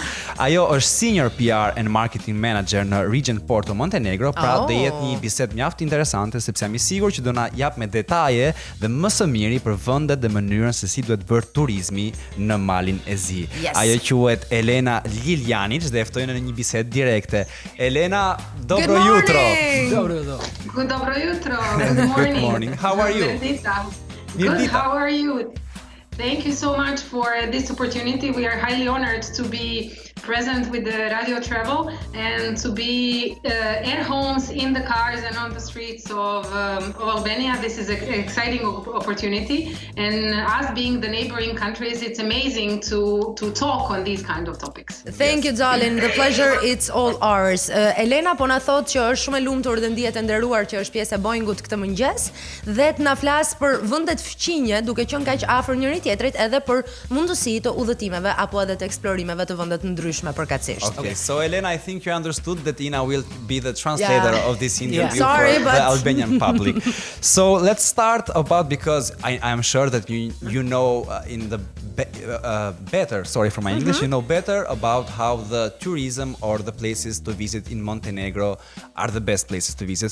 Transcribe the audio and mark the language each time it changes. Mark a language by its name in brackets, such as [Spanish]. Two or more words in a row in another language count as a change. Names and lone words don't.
[Albanian] Ajo është [English] Senior PR and Marketing Manager [Albanian] në Regent Porto Montenegro, pra do jetë një bisedë mjaft interesante sepse jam i sigurt që do na jap me detaje dhe më së miri për vendet dhe mënyrën se si duhet bërë turizmi në Malin e Zi. Ajo quhet Elena Ljiljanic dhe e ftoj në një bisedë direkte. Elena, [Serbian] dobro jutro. Dobro jutro. [English] Good morning. How are you? Good. How are you? Thank you so much for this opportunity. We are highly honored to be present with the radio travel and to be at homes, in the cars and on the streets of Albania. This is an exciting opportunity, and us being the neighboring countries, it's amazing to talk on these kind of topics. Thank you, darling. The pleasure it's all ours. [Albanian] Elena po na thot që është shumë e lumtur dhe ndihet e nderuar që është pjesë e Boeingut këtë mëngjes dhe të na flas për vendet fqinje duke qenë kaq afër njëri tjetrit edhe për mundësi të udhëtimeve apo edhe të eksplorimeve të vende të ndryshme përkatësisht. [English] Okay, so Elena, I think you understood that Ina will be the translator of this interview Sorry, for the Albanian public. So let's start about, because I'm sure that you know in the better, sorry for my English, you know better about how the tourism or the places to visit in Montenegro are the best places to visit.